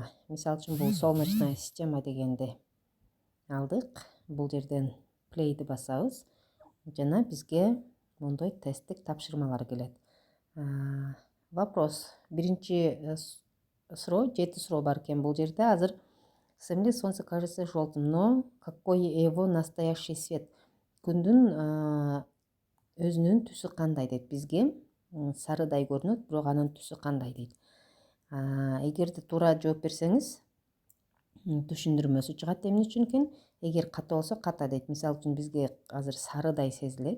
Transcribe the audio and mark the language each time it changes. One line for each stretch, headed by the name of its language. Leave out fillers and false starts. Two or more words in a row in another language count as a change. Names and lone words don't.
Kyrgyz: Мисалы үчүн бул
Russian: солнечная система
Kyrgyz: дегенди алдык. Бул жерден Play'ди басабыз жана бизге мондой тесттик тапшырмалар келет. Вопрос. Биринчи суроо, 7 суроо бар экен бул жерде.
Russian: Азыр Земле Солнце кажется желтым, но какой его настоящий свет?
Kyrgyz: Күндүн өзүнүн түсү кандай дейт бизге. Сарыдай көрүнөт, бирок анын түсү кандай дейт. Эгерде туура жооп берсеңиз, түшүндүрмөсү чыгат эмне үчүн экен. Эгер ката болсо ката дейт. Мисалы үчүн бизге азыр сарыдай сезилет.